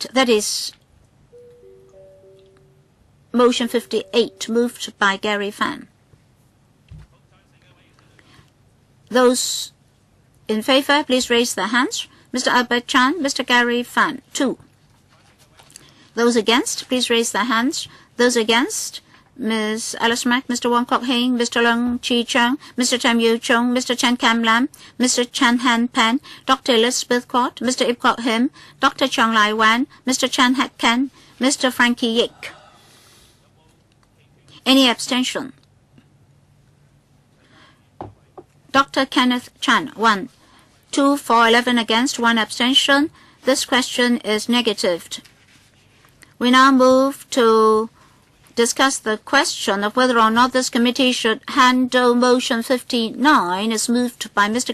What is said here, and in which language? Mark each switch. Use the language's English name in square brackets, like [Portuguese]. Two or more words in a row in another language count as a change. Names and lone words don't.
[English] That is motion 58, moved by Gary Fan. Those in favor, please raise their hands. Mr. Albert Chan, Mr. Gary Fan, 2. Those against, please raise their hands. Those against, Ms. Alice Mack, Mr. Wong Kok Heng, Mr. Leung Chi Chung, Mr. Tam Yu Chung, Mr. Chan Kam Lam, Mr. Chan Han Pan, Dr. Elizabeth Quat, Mr. Ip Kok Him, Dr. Chung Lai Wan, Mr. Chan Hak Kan, Mr. Frankie Yik. Any abstention? Dr. Kenneth Chan, 1. 2 for, 11 against, 1 abstention. This question is negatived. We now move to discuss the question of whether or not this committee should handle motion 59 as moved by Mr.